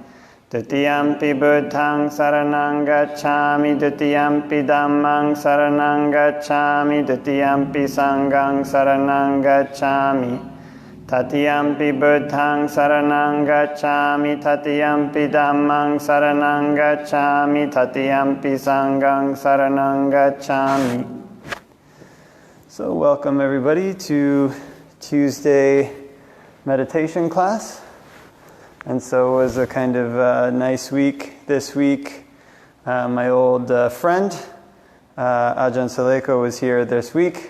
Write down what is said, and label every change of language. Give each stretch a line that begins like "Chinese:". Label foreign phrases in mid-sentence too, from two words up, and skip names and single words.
Pali: Dutiyampi Buddhaṃ saranang gacchāmi, Dutiyampi Dhammāṃ saranang gacchāmi, Dutiyampi Sanghaṃ saranang gacchāmi. Tatiyampi Buddhaṃ saranang gacchāmi, Tatiyampi Dhammāṃ saranang gacchāmi, Tatiyampi Sanghaṃ saranang gacchāmi.
English: So welcome everybody to Tuesday meditation class. And so it was a kind of nice week this week. My old friend, Ajahn Saleko, was here this week.